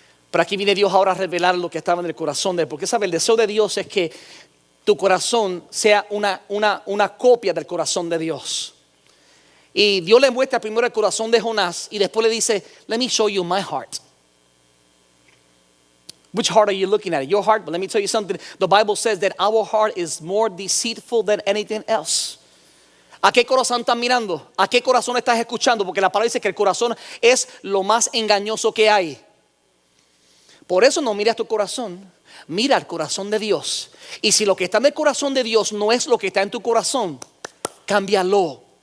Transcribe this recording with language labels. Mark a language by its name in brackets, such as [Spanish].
[Spanish] Pero aquí viene Dios ahora a revelar lo que estaba en el corazón de él. Porque sabe, el deseo de Dios es que tu corazón sea una copia del corazón de Dios. Y Dios le muestra primero el corazón de Jonás y después le dice, [English] let me show you my heart. Which heart are you looking at? Your heart? But let me tell you something. The Bible says that our heart is more deceitful than anything else. [Spanish] ¿A qué corazón estás mirando? ¿A qué corazón estás escuchando? Porque la palabra dice que el corazón es lo más engañoso que hay. Por eso no mires tu corazón, mira el corazón de Dios. Y si lo que está en el corazón de Dios no es lo que está en tu corazón, cámbialo.